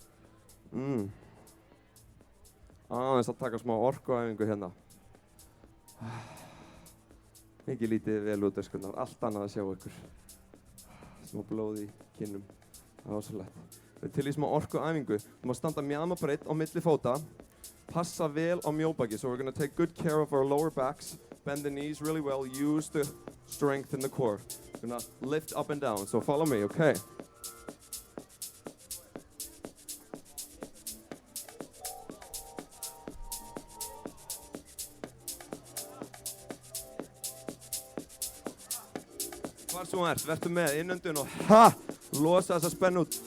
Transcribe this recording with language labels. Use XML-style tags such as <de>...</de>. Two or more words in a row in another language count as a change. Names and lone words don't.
<is>Aðeins að taka smá orkuæfingu hérna. Ekki lítið vel út öskurnar, allt annað að sjá ykkur. Smá blóð í kinnum, það var svo lett. Við erum til í smá orkuæfingu. Við erum að standa mjaðmabreidd á milli fóta. Passa vel á mjóbaki.</is> <en>So we're going to take good care of our lower backs. Bend the knees really well. Use the strength in the core. We're going to lift up and down. So follow me, okay?</en> <is>Hvar svo vertu með innöndun og losa þessa spennu út.</is>